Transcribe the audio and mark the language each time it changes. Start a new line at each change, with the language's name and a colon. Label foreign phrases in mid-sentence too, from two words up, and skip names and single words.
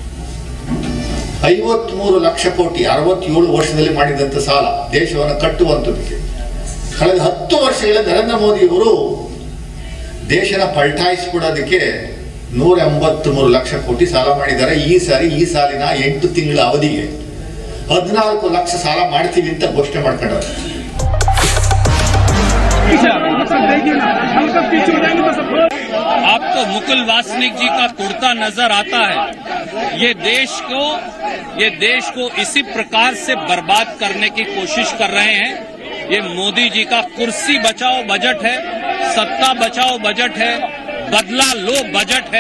Kannada: 53 ಲಕ್ಷ ಕೋಟಿ 67 ವರ್ಷದಲ್ಲಿ ಮಾಡಿದಂಥ ಸಾಲ ದೇಶವನ್ನು ಕಟ್ಟುವಂಥದ್ದಕ್ಕೆ. ಕಳೆದ 10 ವರ್ಷಗಳ ನರೇಂದ್ರ ಮೋದಿ ಅವರು ದೇಶನ ಪಲ್ಟಾಯಿಸ್ಬಿಡೋದಕ್ಕೆ 183 ಲಕ್ಷ ಕೋಟಿ ಸಾಲ ಮಾಡಿದ್ದಾರೆ. ಈ ಸಾಲಿನ 8 ತಿಂಗಳ ಅವಧಿಗೆ 14 ಲಕ್ಷ ಸಾಲ ಮಾಡ್ತೀವಿ ಅಂತ ಘೋಷಣೆ ಮಾಡ್ಕೊಂಡವ್ರೆ.
Hindi: आपको मुकुल वासनिक जी का कुर्ता नजर आता है। ये देश को इसी प्रकार से बर्बाद करने की कोशिश कर रहे हैं। ये मोदी जी का कुर्सी बचाओ बजट है, सत्ता बचाओ बजट है, बदला लो बजट है।